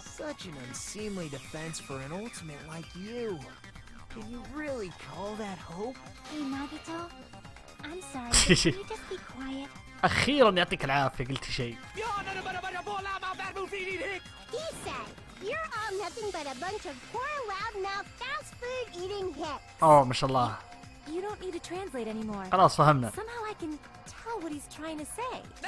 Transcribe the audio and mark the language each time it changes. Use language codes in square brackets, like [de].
[en] Such an unseemly defense for an ultimate like you. Can you really call that hope? Hey, Nagito. I'm sorry. Can you just be quiet? [ar] أخيرا يعطيك العافية قلت شيء. [en] He said, you're all nothing but a bunch of poor, loud-mouthed, fast-food-eating hicks. [ar] أوه ما شاء الله. [en] You don't need to translate anymore. [ar] خلاص فهمنا. [en] Somehow I can tell what he's trying to say.